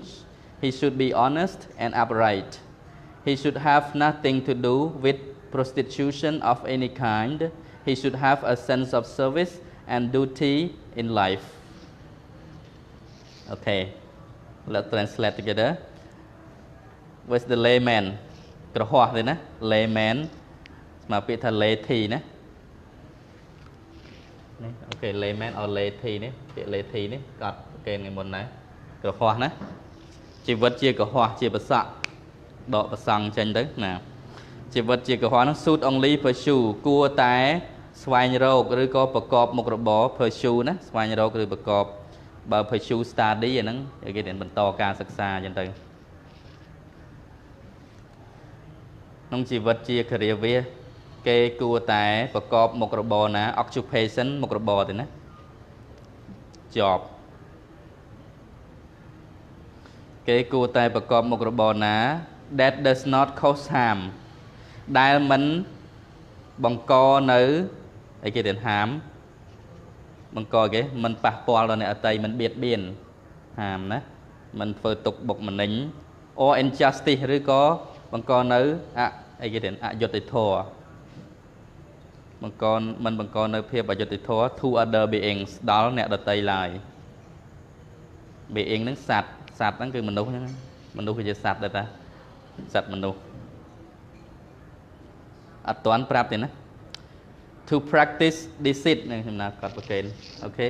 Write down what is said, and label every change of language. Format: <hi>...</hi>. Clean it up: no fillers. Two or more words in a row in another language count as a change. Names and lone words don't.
<en>He should be honest and upright. He should have nothing to do with prostitution of any kind. He should have a sense of service and duty in life. Okay, let's translate together. What's the layman?</en> <km>ក្រហោះទេណា layman ស្មើពាក្យថា laity ណា នេះ</km> <en>Okay, layman or laity</en> <km>នេះពាក្យ laity នេះកត់គេថ្ងៃមុនដែរក្រ ហោះណាជីវិតជាក្រហោះជាប្រសក់ដកប្រសង់ចេញទៅណាជីវិតជាក្រហោះនោះ</km> <en>should only pursue</en> <km>គួរតែស្វែងរកឬក៏ប្រកបមុខរបរ pursue ណាស្វែងរកឬប្រកបបើ</km> <en>pursue study</en> <km>អាហ្នឹងគេរៀនបន្តការសិក្សាអញ្ចឹងទៅក្នុងជីវិតជា career វាគេគួរតែប្រកបមុខរបរណា occupation មុខរបរទេណា job គេគួរតែប្រកបមុខរបរណា</km> <en>that does not cause harm</en> <km>ដែលមិនបង្កនៅអីគេរៀន harm បង្កគេមិនប៉ះពាល់ដល់អ្នកដទៃមិនបៀតបៀន harm ណាមិនធ្វើទុក្ខបុកម្នេញ</km> <en>or injustice</en> <km>ឬក៏បង្កនៅអីគេរៀនអយុត្តិធម៌ មិនបង្កនៅភាពអយុត្តិធម៌</km> <en>to other beings</en> <km>ដល់អ្នកដទៃឡើយ being ហ្នឹងសត្វហ្នឹងគឺមនុស្សហ្នឹងមនុស្សគឺជាសត្វដែរតាសត្វមនុស្ស អត់ទាន់ប្រាប់ទេណា to</km> <en>practice deceit</en> <km>នឹងខ្ញុំណាកត់ប្រកេនអូខេ</km>